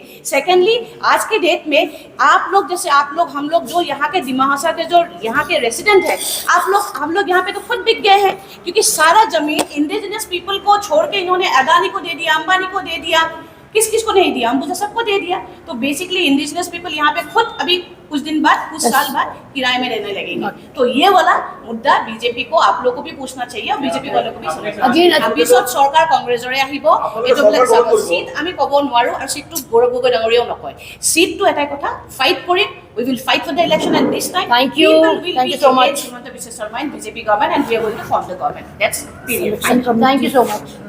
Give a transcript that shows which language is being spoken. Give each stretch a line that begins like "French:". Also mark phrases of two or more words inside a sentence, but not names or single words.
Hindi: सेकेंडली, आज के डेट में आप लोग जैसे आप लोग हम लोग जो यहाँ के दिमा हसा के जो यहाँ के रेसिडेंट है, आप लोग हम लोग यहाँ पे तो खुद बिक गए हैं, क्योंकि सारा जमीन
English: indigenous people
Hindi: को छोड़ के इन्होंने अदानी को दे दिया, अंबानी को दे दिया, किस को नहीं दिया, अंबुजा सबको दे दिया। तो बेसिकली
English: indigenous people
Hindi: यहाँ पे खुद अभी कुछ दिन बाद, कुछ साल बाद किराए में रहने लगेंगे। तो ये वाला मुद्दा बीजेपी को आप लोगों को भी पूछना चाहिए और बीजेपी वालों को भी समझना चाहिए।
Assamese: পিছত চৰকাৰ কংগ্ৰেছৰে আহিব, এইটোবিলাক সিট আমি ক'ব নোৱাৰো, আৰু সিটটো গৌৰৱ গগৈ ডাঙৰীয়াও নকয়। সিটটো এটাই কথা, ফাইট কৰিম,
English: we will fight for the election at this time. Thank you. People will Thank be you so much. against Himanta Biswa Sarma and BJP government, and we are going to form the government. That's period. Thank you so much.